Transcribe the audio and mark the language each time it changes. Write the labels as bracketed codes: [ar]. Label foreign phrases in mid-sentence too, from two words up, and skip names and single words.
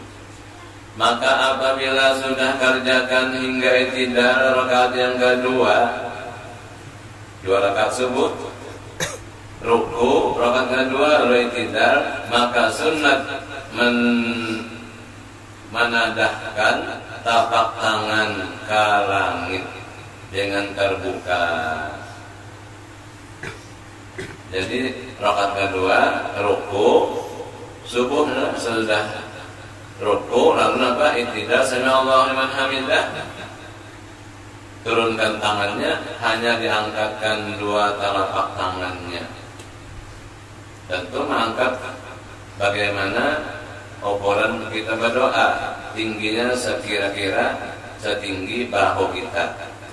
[ms] Maka apabila sudah kerjakan hingga i'tidal rakaat yang kedua, 2 rakaat subuh, ruku rakaat kedua i'tidal, maka sunat menadahkan tapak tangan ke langit dengan terbuka. Jadi rakaat kedua ruku subuh sudah ruku, lalu apa? [ar] I'tidal, سمع الله لمن حمده. [ms] Turunkan tangannya, hanya diangkatkan 2 telapak tangannya. Tentu mengangkat bagaimana ukuran kita berdoa, tingginya sekira-kira setinggi bahu kita.